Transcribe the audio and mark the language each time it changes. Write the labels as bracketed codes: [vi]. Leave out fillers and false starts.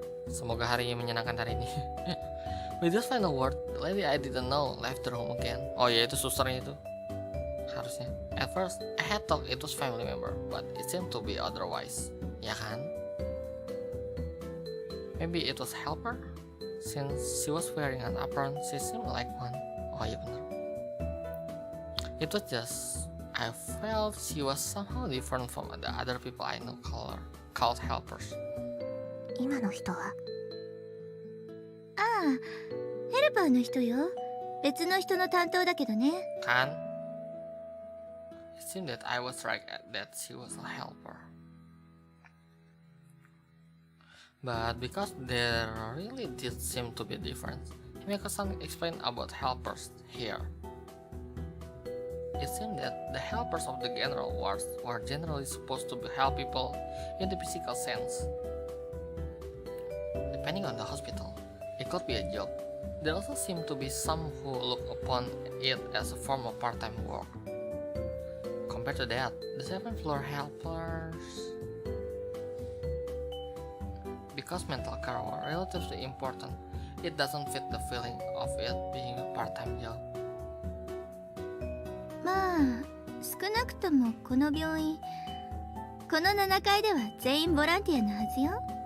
[id] Semoga harinya menyenangkan hari ini. [en] With this final word, the lady I didn't know left the room again. [id] Oh ya, itu susternya itu. Harusnya. [en] At first, I had thought it was family member, but it seemed to be otherwise. [id] Ya kan? [en] Maybe it was helper? Since she was wearing an apron, she seemed like one. [id] Oh iya bener. [en] It was just, I felt she was somehow different from the other people I know called helpers. [ja] 今の人は？ああ、ヘルパーの人よ。別の人の担当だけどね。 [id] Kan? [en] It seemed that I was right that she was a helper. But because there really did seem to be a difference, Himeko-san explained about helpers here. It seemed that the helpers of the general wards were generally supposed to help people in the physical sense. Depending on the hospital, it could be a job. There also seemed to be some who look upon it as a form of part-time work. Compared to that, the 7th floor helpers, because mental care were relatively important, it doesn't fit the feeling of it being a part-time job. [ja] まあ少なくともこの病院、この7階では全員ボランティアのはずよ。